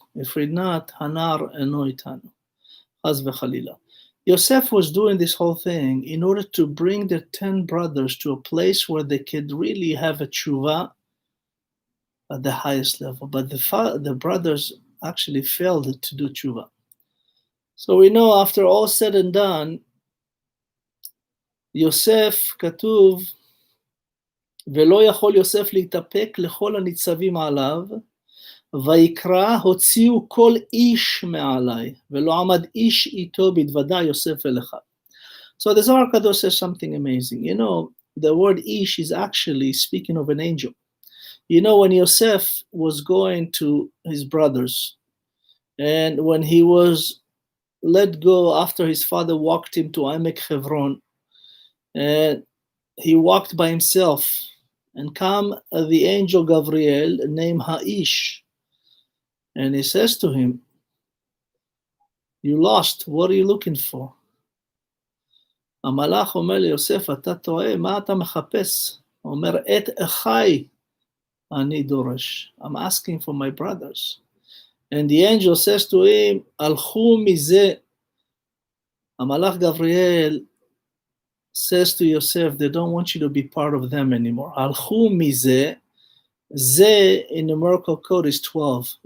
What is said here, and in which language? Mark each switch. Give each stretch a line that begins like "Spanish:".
English: If we're not,
Hebrew: hanar eno itanu. Chas v'chalila.
English: Yosef was doing this whole thing in order to bring the 10 brothers to a place where they could really have a tshuva at the highest level. But the brothers actually failed to do tshuva. So we know after all said and done,
Hebrew: Yosef כתוב, ולא יכול יוסף להתאפק לכל הניצבים עליו, ויקרא הוציאו כל איש מעלי, ולא עמד איש איתו בדוודא יוסף אל אחד.
English: So the Zohar Kadosh says something amazing. You know, the word ish is actually speaking of an angel. You know, when Yosef was going to his brothers, and when he was let go after his father walked him to Emek Hebron, and he walked by himself, and come the angel Gabriel named Ha'ish, and he says to him, you lost, what are you looking for?
Hebrew: המלאך אומר ליוסף, אתה טועה, מה אתה מחפש? הוא אומר, את אחי אני דורש.
English: I'm asking for my brothers. And the angel says to him,
Hebrew: הלכו מזה. המלאך גבריאל
English: says to Yosef, they don't want you to be part of them anymore.
Hebrew: הלכו מזה, זה
English: in numerical code is 12.